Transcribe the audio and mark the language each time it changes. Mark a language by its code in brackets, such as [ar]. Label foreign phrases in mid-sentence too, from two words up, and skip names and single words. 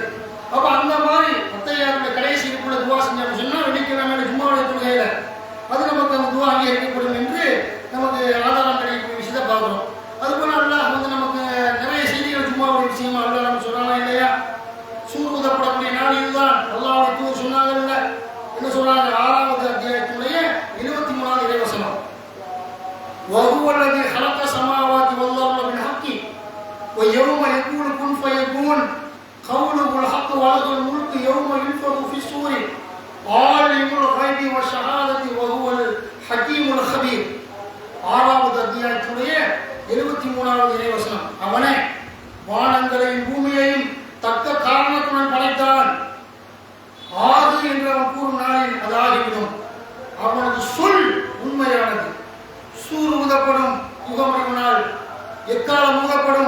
[ta] அப்ப அந்த மாதிரி அத்தையாருடைய கடைசி இருப்புல துவா செஞ்சோம்னு சொன்னா வெள்ளிக்கிழமை ஜும்மாவுடைய தொழுகையில அது நமக்கு அந்த துவா அங்கீகரிக்கப்படும் என்று நமக்கு ஆதாரம் கிடைக்கக்கூடிய விஷயத்தை பார்க்கிறோம். அதுபோல அல்லாஹ் வந்து நமக்கு நிறைய செய்திகள் ஜும்மாவுடைய விஷயமா அல்லாஹ் நம்ம சொல்றாங்க இல்லையா? சூர் ஊதப்படக்கூடிய நாள் இதுதான். அல்லாஹ்வுடைய தூதர் சொன்னாங்கல்ல, என்ன சொல்றாங்க? 6வது அத்தியாயத்துடைய 23வது இறைவசனம், [ar] وَهُوَ الَّذِي خَلَقَ السَّمَاوَاتِ وَالْأَرْضَ بِالْحَقِّ وَيَوْمَ يَقُولُ كُن فَيَكُونُ قَوْلُهُ الْحَقُّ وَلَهُ الْمُلْكُ يَوْمَ يُنفَخُ فِي الصُّورِ عَالِمُ الْغَيْبِ وَالشَّهَادَةِ وَهُوَ الْحَكِيمُ الْخَبِيرُ. [ta] 6வது அத்தியாயத்துடைய 23வது இறைவசனம், அவனே வானங்களையும் பூமியையும் தக்க காரணத்துடன் படைத்தான். ஆது என்று அவன் கூறும் நாளில் அது ஆகிவிடும். அவனது சொல் உண்மையானது. சூர் ஊதப்படும், யுகமறிவு நாள், எக்காலம் ஊதப்படும்.